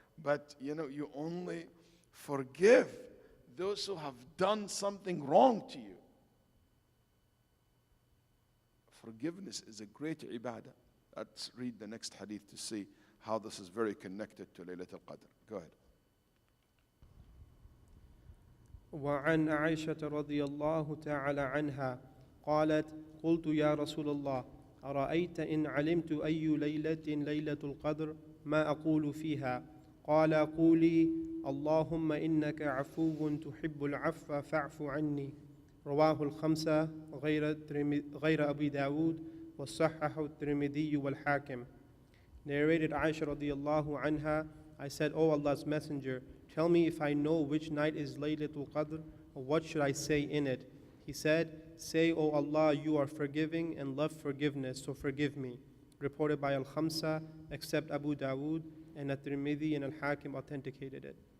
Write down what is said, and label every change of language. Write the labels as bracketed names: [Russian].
[English] But, you only forgive those who have done something wrong to you. Forgiveness is a great ibadah. Let's read the next hadith to see how this is very connected to Laylatul Qadr. Go ahead. [Arabic] وعن عائشة رضي الله تعالى عنها قالت قلت يا رسول الله أرأيت إن علمت أي ليلة القدر ما أقول فيها قال قولي اللهم إنك عفو تحب العفو فاعف عني رواه الخمسة غير أبي داود وصححه الترمذي والحاكم. [English] Narrated Aisha radiallahu anha, I said, O Allah's Messenger, tell me if I know which night is Laylatul Qadr, or what should I say in it? He said, say, O Allah, you are forgiving and love forgiveness, so forgive me. Reported by al-Khamsa, except Abu Dawud, and at-Tirmidhi and al-Hakim authenticated it.